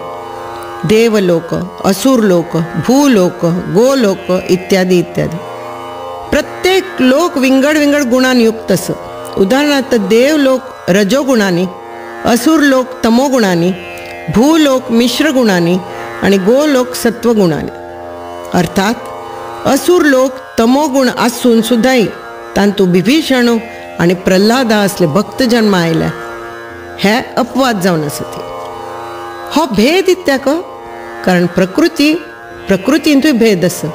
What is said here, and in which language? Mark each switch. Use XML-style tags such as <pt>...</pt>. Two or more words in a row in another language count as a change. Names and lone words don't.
<kok>देवलोक, असुरलोक, भूलोक, गोलोक इत्यादी इत्यादी. प्रत्येक लोक विंगड विंगड गुणांनी युक्त अस. उदाहरणार्थ देवलोक रजोगुणांनी, असुरलोक तमोगुणांनी, भूलोक मिश्र गुणांनी आणि गोलोक सत्वगुणांनी. अर्थात असुर लोक तमोगुण आसून सुद्दाय तांतू विभीषण आणि प्रल्हादा असले भक्त जन्म आयल्या. हे अपवाद जावन आसत. हो भेद इत्याक कारण प्रकृतींतूय भेद आसा.</kok>